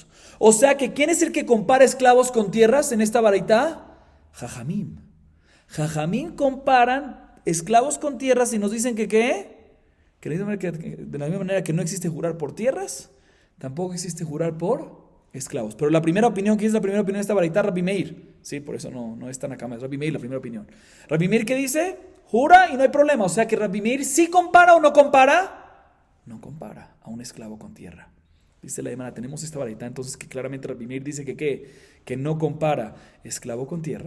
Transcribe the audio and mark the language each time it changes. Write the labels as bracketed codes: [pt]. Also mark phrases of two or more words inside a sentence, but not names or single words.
[es] O sea que ¿quién es el que compara esclavos con tierras en esta baraitá? Jajamim. Jajamim comparan esclavos con tierras y nos dicen que ¿qué? Que de la misma manera que no existe jurar por tierras, tampoco existe jurar por esclavos. Pero la primera opinión, ¿quién es la primera opinión de esta baraitá? Rabbi Meir. Sí, por eso no es tan acá, es Rabbi Meir la primera opinión. Rabbi Meir, ¿qué dice? Jura y no hay problema. O sea que Rabbi Meir sí compara o no compara. No compara a un esclavo con tierra. Dice la Gemara, tenemos esta baraitá entonces que claramente Rabbi Meir dice que no compara esclavo con tierra.